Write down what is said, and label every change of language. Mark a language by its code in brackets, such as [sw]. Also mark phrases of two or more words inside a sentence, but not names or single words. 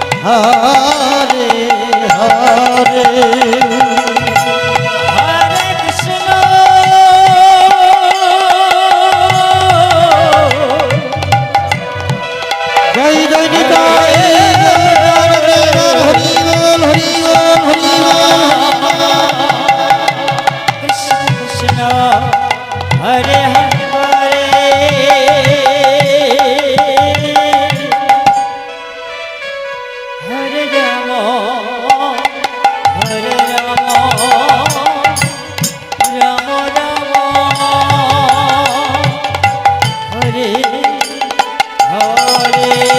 [sa] হরে হরে হরে কৃষ্ণ [bn] জয় জয় নিতাই হরি বল হরি বল হরি বল [sa] কৃষ্ণ কৃষ্ণ হরে হরে হরে রাম হরে রাম রাম রাম হরে হরে